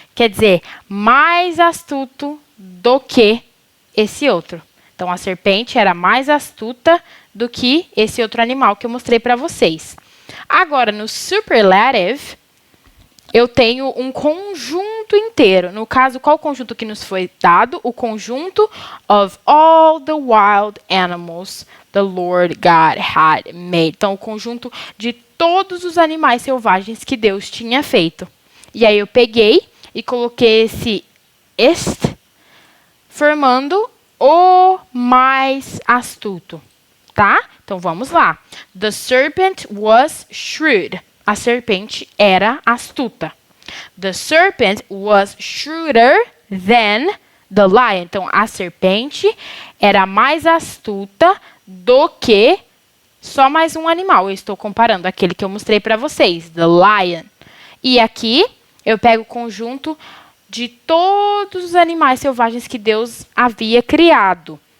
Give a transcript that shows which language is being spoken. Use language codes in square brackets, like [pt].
[pt] Quer dizer, mais astuto do que esse outro. Então, a serpente era mais astuta do que esse outro animal que eu mostrei para vocês. Agora, no superlative, eu tenho um conjunto inteiro. No caso, qual conjunto que nos foi dado? O conjunto [en] of all the wild animals the Lord God had made. [pt] Então, o conjunto de todos os animais selvagens que Deus tinha feito. E aí eu peguei e coloquei esse est, formando o mais astuto, tá? Então, vamos lá. [en] The serpent was shrewd. [pt] A serpente era astuta. [en] The serpent was shrewder than the lion. [pt] Então, a serpente era mais astuta do que só mais um animal. Eu estou comparando aquele que eu mostrei para vocês, [en] the lion. [pt] E aqui eu pego o conjunto de todos os animais selvagens que Deus havia criado.